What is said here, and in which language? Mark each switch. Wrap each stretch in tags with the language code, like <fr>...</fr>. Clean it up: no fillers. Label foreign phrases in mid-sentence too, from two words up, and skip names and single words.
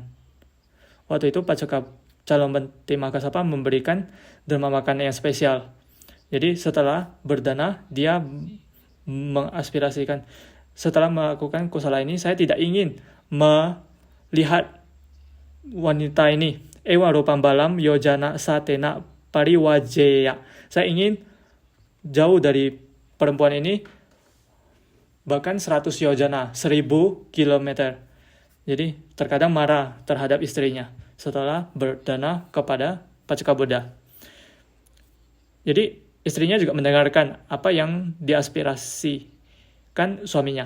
<id>Waktu itu calon Bante Mahakasapa memberikan derma makanan yang spesial. Jadi setelah berdana, dia mengaspirasikan, setelah melakukan kusala ini, saya tidak ingin melihat wanita ini.</id> <pi>Ewa rupam balam yojana satena pariwajeya.</pi> <id>Saya ingin jauh dari perempuan ini, bahkan 100 yojana, 1000 kilometer. Jadi terkadang marah terhadap istrinya setelah berdana kepada Paceka Buddha. Jadi istrinya juga mendengarkan apa yang diaspirasikan suaminya.</id>